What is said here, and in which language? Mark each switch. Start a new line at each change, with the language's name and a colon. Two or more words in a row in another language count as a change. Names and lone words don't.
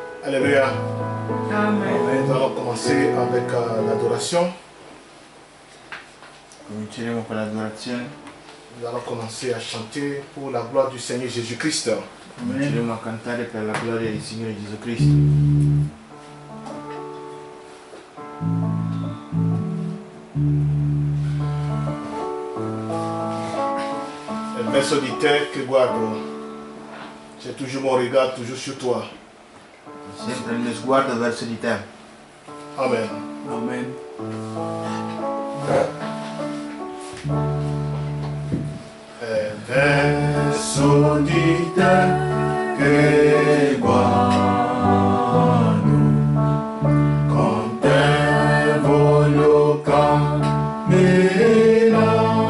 French: Alléluia. Amen. Nous allons commencer avec l'adoration.
Italian: Cominceremo con l'adorazione.
French: Nous allons commencer à chanter pour la gloire du Seigneur Jésus-Christ.
Italian: Cominceremo a cantare per la gloria del Signore Gesù Cristo.
French: Le verset du texte que guardo, c'est toujours mon regard, toujours sur toi.
Italian: Sempre il mio sguardo verso di te. Amen. Amen. È verso di te che guardo, con te voglio camminare.